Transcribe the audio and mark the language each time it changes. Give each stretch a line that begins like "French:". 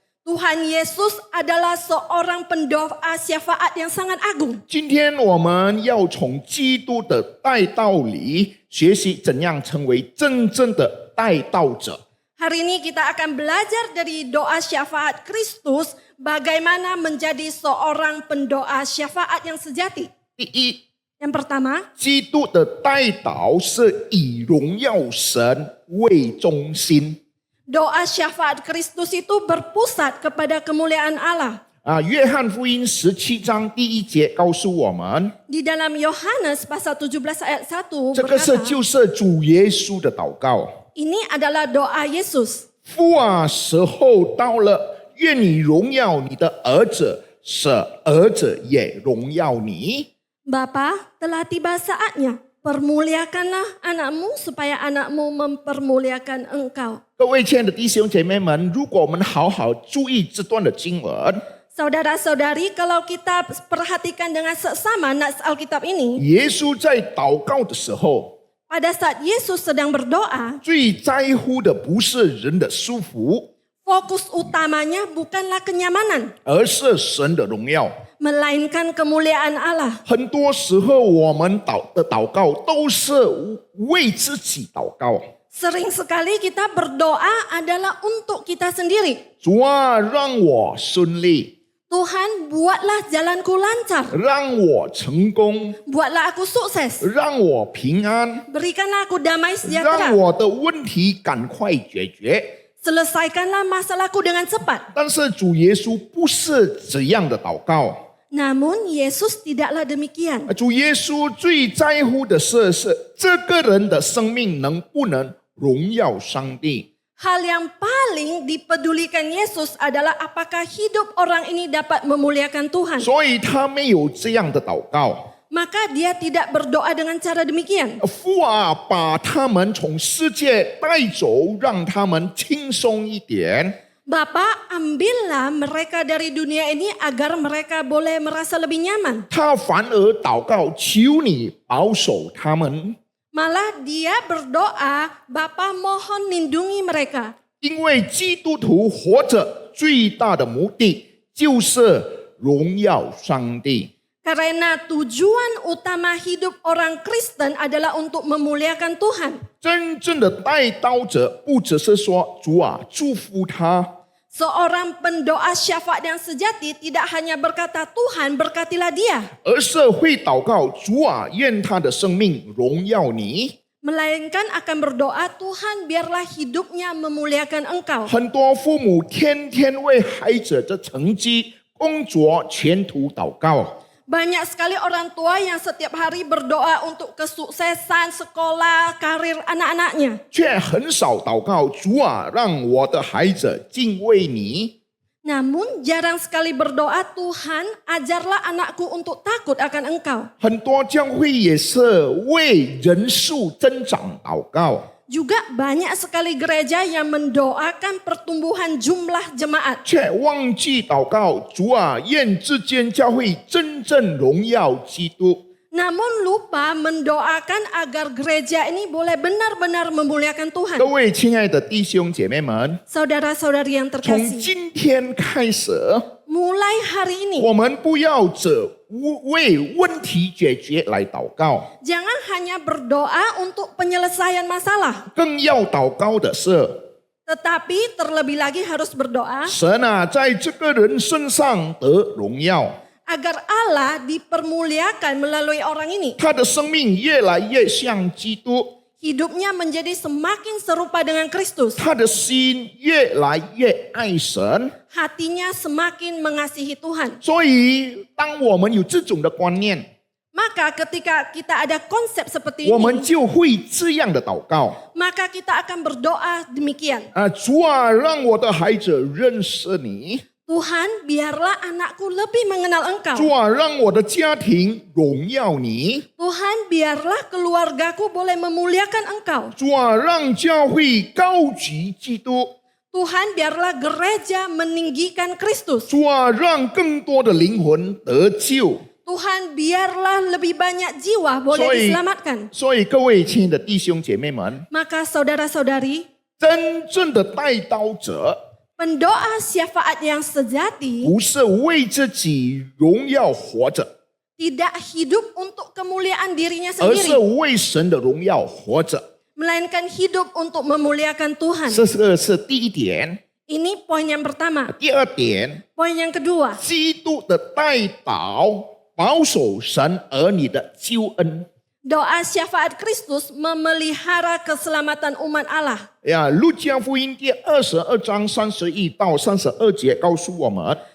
Indonesian: Tuhan Yesus adalah seorang pendoa syafaat yang sangat agung.
Chinese: 今天我们要从基督的代祷里学习怎样成为真正的代祷者。
Indonesian: Hari ini kita akan belajar dari doa syafaat Kristus, bagaimana menjadi seorang pendoa syafaat yang sejati.
Chinese: 第一，
Indonesian: Yang pertama,
Chinese: 基督的代祷是以荣耀神为中心。
Indonesian: doa syafaat Kristus itu berpusat kepada kemuliaan Allah.
Chinese: 约翰福音17章第1节告诉我们，
Indonesian: Di dalam Yohanes pasal 17 ayat 1
Chinese: 这个是
Indonesian: berkata,
Chinese: 就是主耶稣的祷告。
Indonesian: ini adalah doa Yesus.
Chinese: 父啊，时候到了，愿你荣耀你的儿子，使儿子也荣耀你。
Indonesian: Bapa, telah tiba saatnya. Permuliakanlah anakmu supaya anakmu mempermuliakan engkau.
Chinese: 各位亲爱的弟兄姐妹们，如果我们好好注意这段的经文，
Indonesian: Saudara-saudari, kalau kita perhatikan dengan seksama nats Alkitab ini,
Chinese: 耶稣在祷告的时候，
Indonesian: pada saat Yesus sedang berdoa,
Chinese: 最在乎的不是人的舒服，
Indonesian: fokus utamanya bukanlah kenyamanan,
Chinese: 而是神的荣耀。
Indonesian: melainkan kemuliaan Allah.
Chinese: 很多时候，我们祷告都是为自己祷告。
Indonesian: Sering sekali kita berdoa adalah untuk kita sendiri.
Chinese: 主啊，让我顺利，
Indonesian: Tuhan, buatlah jalanku lancar,
Chinese: 让我成功，
Indonesian: buatlah aku sukses,
Chinese: 让我平安，
Indonesian: berikanlah aku damai
Chinese: 让
Indonesian: sejahtera,
Chinese: 我的问题赶快解决。
Indonesian: selesaikanlah masalahku dengan cepat.
Chinese: 但是主耶稣不是这样的祷告，
Indonesian: Namun Yesus tidaklah demikian.
Chinese: 主耶稣最在乎的是这个人的生命能不能荣耀上帝。
Indonesian: Hal yang paling dipedulikan Yesus adalah apakah hidup orang ini dapat memuliakan Tuhan.
Chinese: 所以他没有这样的祷告。
Indonesian: Maka dia tidak berdoa dengan cara demikian.
Chinese: 父啊，把他们从世界带走，让他们轻松一点。
Indonesian: Bapa, ambillah mereka dari dunia ini agar mereka boleh merasa lebih nyaman.
Chinese: 他反而祷告，求你保守他们，
Indonesian: Malah dia berdoa, Bapa mohon lindungi mereka.
Chinese: 因为基督徒活着最大的目的就是荣耀上帝。
Indonesian: Karena tujuan utama hidup orang Kristen adalah untuk memuliakan Tuhan.
Chinese: 真正的代祷者，不只是说主啊祝福他，
Indonesian: Seorang pendoa syafaat yang sejati tidak hanya berkata, Tuhan berkatilah dia.
Chinese: 而是会祷告主啊，愿他的生命荣耀你。
Indonesian: Melainkan akan berdoa, Tuhan biarlah hidupnya memuliakan engkau.
Chinese: 很多父母天天为孩子的成绩、工作、前途祷告。
Indonesian: Banyak sekali orang tua yang setiap hari berdoa untuk kesuksesan sekolah, karir anak-anaknya.
Chinese: 却很少祷告，主啊，让我的孩子敬畏你。
Indonesian: Namun jarang sekali berdoa, Tuhan ajarlah anakku untuk takut akan engkau.
Chinese: 很多教会也是为人数增长祷告，
Indonesian: Juga banyak sekali gereja yang mendoakan pertumbuhan jumlah jemaat.
Chinese: 却忘记祷告，主啊，愿这间教会真正荣耀基督。
Indonesian: Namun lupa mendoakan agar gereja ini boleh benar-benar memuliakan Tuhan.
Chinese: 各位亲爱的弟兄姐妹们，
Indonesian: Saudara-saudari yang
Chinese: 从
Indonesian: terkasih,
Chinese: 今天开始，
Indonesian: mulai hari ini
Chinese: 我们不要只为问题解决来祷告，
Indonesian: jangan hanya berdoa untuk penyelesaian masalah,
Chinese: 更要祷告的是，
Indonesian: tetapi terlebih lagi harus berdoa
Chinese: 神啊，在这个人身上得荣耀，
Indonesian: agar Allah dipermuliakan melalui orang ini.
Chinese: 他的生命越来越像基督，
Indonesian: Hidupnya menjadi semakin serupa dengan Kristus.
Chinese: 他的心越来越爱神。
Indonesian: Hatinya semakin mengasihi Tuhan.
Chinese: 所以，当我们有这种的观念，
Indonesian: Maka Maka ketika kita ada konsep seperti
Chinese: 我们
Indonesian: ini,
Chinese: 就会这样的祷告
Indonesian: maka kita akan berdoa demikian.
Chinese: 主啊，让我的孩子认识你。
Indonesian: Tuhan, biarlah anakku lebih mengenal Engkau.
Chinese: 主啊，让我的家庭荣耀你。
Indonesian: Tuhan, biarlah keluargaku boleh memuliakan Engkau.
Chinese: 主啊，让教会高举基督。
Indonesian: Tuhan, biarlah gereja meninggikan Kristus.
Chinese: 主啊，让更多的灵魂得救。
Indonesian: Tuhan, biarlah lebih banyak jiwa boleh diselamatkan.
Chinese: 所以各位亲爱的弟兄姐妹们，
Indonesian: Maka saudara-saudari,
Chinese: 真正的带刀者
Indonesian: pendoa syafaat yang sejati
Chinese: 不是为自己荣耀活着，
Indonesian: tidak hidup untuk kemuliaan dirinya
Chinese: 而是
Indonesian: sendiri,
Chinese: 为神的荣耀活着。
Indonesian: melainkan hidup untuk memuliakan Tuhan.
Chinese: 这个是第一点。
Indonesian: Ini poin yang pertama.
Chinese: 第二点，
Indonesian: Poin yang kedua,
Chinese: 基督的代祷保守神儿女的救恩。
Indonesian: doa syafaat Kristus memelihara keselamatan umat Allah.
Chinese: 路加福音第22章31到32节告诉我们，